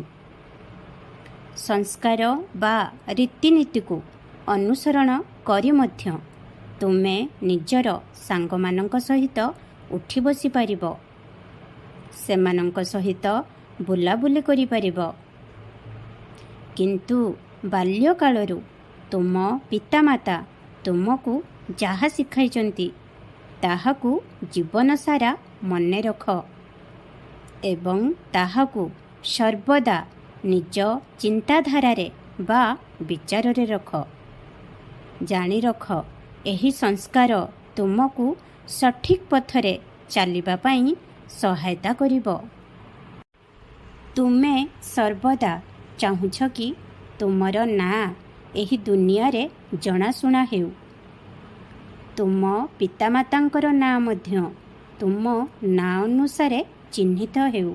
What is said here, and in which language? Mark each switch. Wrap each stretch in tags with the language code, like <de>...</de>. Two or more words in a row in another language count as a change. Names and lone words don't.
<or>ସଂସ୍କାର ବା ରୀତିନୀତି କୁ ଅନୁସରଣ କରି ମଧ୍ୟ ତୁମେ ନିଜର ସାଙ୍ଗ ମାନଙ୍କ ସହିତ ଉଠି ବସି ପାରିବ, ସେମାନଙ୍କ ସହିତ ବୁଲାବୁଲି କରି ପାରିବ। କିନ୍ତୁ ବାଲ୍ୟକାଳରୁ ତୁମ ପିତାମାତା ତୁମକୁ ଯାହା ଶିଖାଇଛନ୍ତି ତାହାକୁ ଜୀବନ ସାରା ମନେ ରଖ ଏବଂ ତାହାକୁ ସର୍ବଦା ନିଜ ଚିନ୍ତାଧାରାରେ ବା ବିଚାରେ ରଖ। ଜାଣି ରଖ ଏହି ସଂସ୍କାର ତୁମକୁ ସଠିକ ପଥରେ ଚାଲିବା ପାଇଁ ସହାୟତା କରିବ। ତୁମେ ସର୍ବଦା ଚାହୁଁଛ କି ତୁମର ନାଁ ଏହି ଦୁନିଆ ରେ ଜଣାଶୁଣା ହେଉ, ତୁମ ପିତାମାତାଙ୍କର ନାଁ ମଧ୍ୟ ତୁମ ନାଁ ଅନୁସାରେ ଚିହ୍ନିତ ହେଉ।</or>